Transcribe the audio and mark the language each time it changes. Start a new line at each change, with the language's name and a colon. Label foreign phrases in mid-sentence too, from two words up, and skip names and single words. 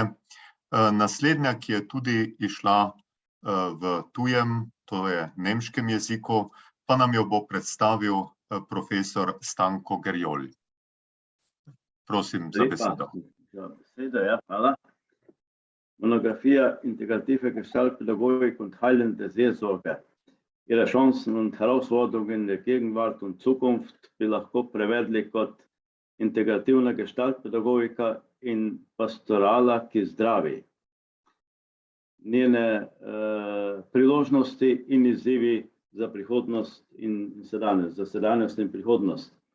Slovenian: Naslednja, ki je tudi izšla v tujem, to je nemškem jeziku, pa nam jo bo predstavil profesor Stanko Gerjolj. Prosim za besedo. Za besedo, ja, hvala. Monografia Integrative Gestaltpädagogik und heilende Seelsorge. Ihre Chancen und Herausforderungen in der Gegenwart und Zukunft bi lahko prevedli kot integrativna gestaltpedagogika in pastorala, ki zdravi. Njene priložnosti in izzivi za prihodnost in sedanjost, za sedanjost in prihodnost.